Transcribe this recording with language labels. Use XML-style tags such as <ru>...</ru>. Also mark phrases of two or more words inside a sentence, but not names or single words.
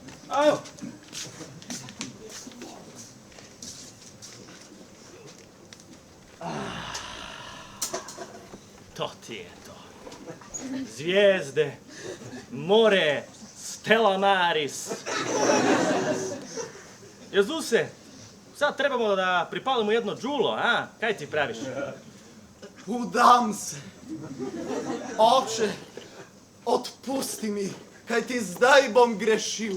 <hr>Ajmo. To ti je to. Zvijezde, more, Stella Maris. Jezuse, sad trebamo da pripalimo jedno džulo, a?</hr> <sl>Kaj ti praviš? Udam se. Oče, otpusti mi, kaj ti zdaj bom grešil.</sl>